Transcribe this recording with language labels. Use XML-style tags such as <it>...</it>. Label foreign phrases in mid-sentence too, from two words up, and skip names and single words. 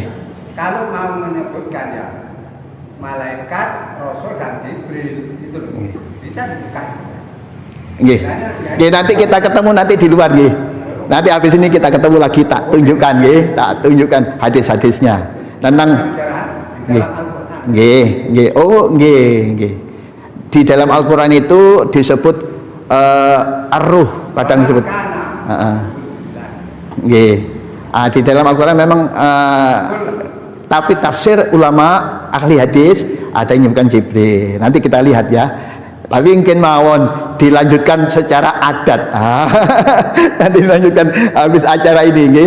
<id>Kalau mau menyebutkan ya malaikat, Rasul dan Jibril itu loh, bisa dibuka. Nggih. Nggih, nanti kita ketemu nanti di luar nggih. Nanti habis ini kita ketemu lagi,</id> <jv>tak tunjukkan</jv> <id>nggih,</id> <jv>tak tunjukkan</jv> <id>hadis-hadisnya tentang nggih.</id> <jv>Nggih, nggih. Oh, nggih, nggih.</jv> <id>Di dalam Al-Qur'an itu disebut ar-ruh, kadang disebut. Heeh. Nggih. Di dalam Al-Qur'an memang tapi tafsir ulama ahli hadis ada yang menyebutkan Jibril. Nanti kita lihat ya. Tapi mungkin mawon dilanjutkan secara adat. Nanti dilanjutkan habis acara ini nggih.</id>